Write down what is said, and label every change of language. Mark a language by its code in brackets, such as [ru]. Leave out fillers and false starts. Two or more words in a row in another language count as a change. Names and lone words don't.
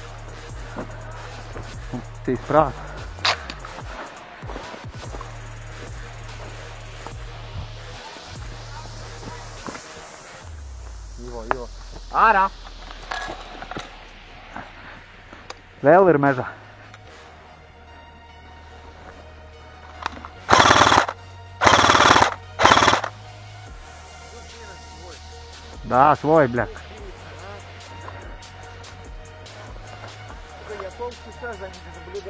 [lv] Un tīs prāt. Ivo. Ārā! Vēl ir mežā. [ru] Да, свой, бля. Я полчаса за ними наблюдал.